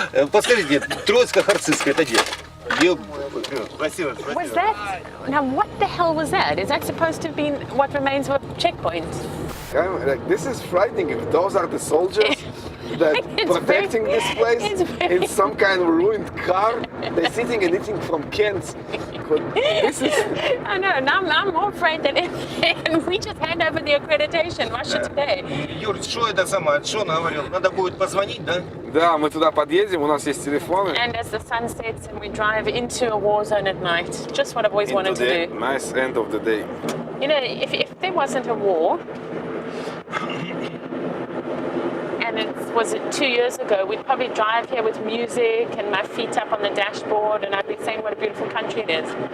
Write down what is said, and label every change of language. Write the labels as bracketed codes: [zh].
[ru] Подскажите, Троицко-Харцизская, это где? [en] Was that? Now, what the hell was that? Is that supposed to have been what remains of a checkpoint? This is frightening. If those are the soldiers that protecting this place in some kind of ruined car, they're sitting and eating from cans. This is... I know, and I'm more afraid that if we just hand over the accreditation, Russia Today. [ru] Юр, что это самое? Что он говорил? Надо будет позвонить, да? Да, мы туда подъедем, у нас есть телефоны. [en] And as the sun sets and we drive into a war zone at night, just what I've always wanted to do. Nice end of the day. You know, if there wasn't a war, and it was 2 years ago, we'd probably drive here with music and my feet up on the dashboard and I'd be saying what a beautiful country it is.